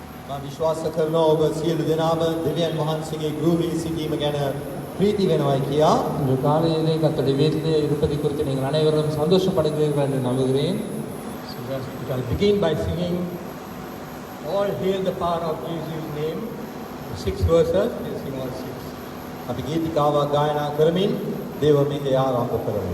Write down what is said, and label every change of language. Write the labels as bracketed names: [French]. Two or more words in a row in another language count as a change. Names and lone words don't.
[Sinhala] විශ්වාස කරනවා ඔබ සියලු දෙනාම දෙවියන් වහන්සේගේ ගෘහයේ සිටීම ගැන ප්‍රීති වෙනවයි කියා. [Tamil] இந்த காலையிலே கர்த்தருடைய வீட்டிலே இருப்பதை குறித்து நீங்கள் அனைவரும் சந்தோஷப்படுகிறீர்கள் என்று நம்புகிறேன். [English] So we shall begin by singing All Hail the Power of Jesus' Name. 6 verses, we'll sing all 6. [Sinhala] අපි ගීතිකාවක් ගායනා කරමින් දේව මෙහෙය ආරම්භ කරමු.